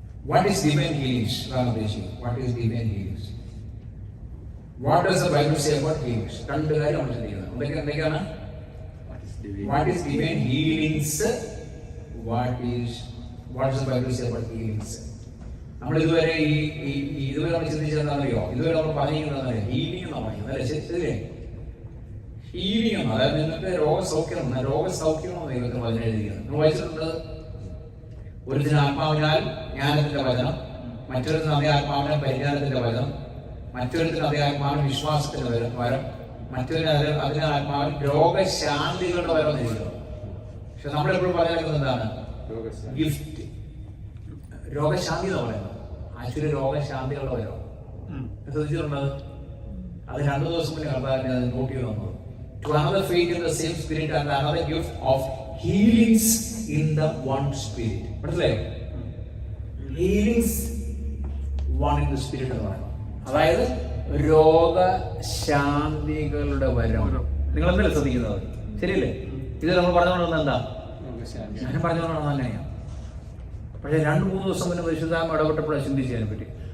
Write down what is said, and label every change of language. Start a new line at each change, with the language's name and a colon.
English: What is divine healings? What is divine healings? What does the Bible say about healings?
Malayalam: രണ്ട് കാര്യം നമ്മൾ ചിന്തിക്കുന്നത്. എന്തൊക്കെയാണ്?
English: What is divine healings? What does the Bible say about healings?
Malayalam: നമ്മൾ ഇതുവരെ ഇതുവരെ നമ്മൾ ചിന്തിച്ചതെന്നറിയോ? ഇതുവരെ നമ്മൾ പറഞ്ഞിരിക്കുന്നത് ഹീലിംഗ് എന്നാണ് പറയുന്നത് അല്ലേ? ശരിയല്ലേ? ഹീലിംഗ് എന്ന് അതായത് നിങ്ങൾക്ക് രോഗസൗഖ്യം ദൈവത്തിന് വചനം എഴുതിയിരിക്കുന്നത്. നമ്മൾ വായിച്ചിട്ടുണ്ട്. ഒരുത്തിന് ആത്മാവിനാൽ ജ്ഞാനത്തിന്റെ വചനം, മറ്റൊരുത്തിന് അതേ ആത്മാവിനാൽ പരിജ്ഞാനത്തിന്റെ വചനം, മറ്റൊരുത്തിന് അതേ ആത്മാവിന് വിശ്വാസത്തിന്റെ വരം, മറ്റൊരു അതിന് ആത്മാവിൽ രോഗശാന്തികളുടെ വരം എന്നിരിക്കുന്നു. പക്ഷെ നമ്മളെപ്പോഴും പറയുന്നത് എന്താണ്? ഗിഫ്റ്റ്. രോഗശാന്തി എന്ന് പറയുന്നത് ആക്ച്വലി രോഗശാന്തികളുടെ വരം. ശ്രദ്ധിച്ചിട്ടുണ്ടത്? അത് 2 ദിവസം മുന്നേ കർത്താവിനെ അത് നോട്ട് ചെയ്ത് വന്നത്.
English: To another faith in the same spirit and another gift of healings in the one spirit.
Malayalam: മനസ്സിലായോ?
English: healings one in the spirit
Malayalam: എന്ന് പറയുന്നത്. അതായത് രോഗശാന്തികളുടെ വരം. നിങ്ങൾ എന്തല്ലേ ശ്രദ്ധിക്കുന്നത്? ശരിയല്ലേ? ഇത് നമ്മൾ പറഞ്ഞുകൊണ്ടിരുന്നത് എന്താ? ഞാൻ പറഞ്ഞുകൊണ്ടിരുന്നത് തന്നെയാണ്. പക്ഷെ 2-3 ദിവസം മുന്നേ പരിശുദ്ധാത്മ ഇടപെട്ടപ്പോഴാണ് ചിന്തിച്ചതിനെ പറ്റി.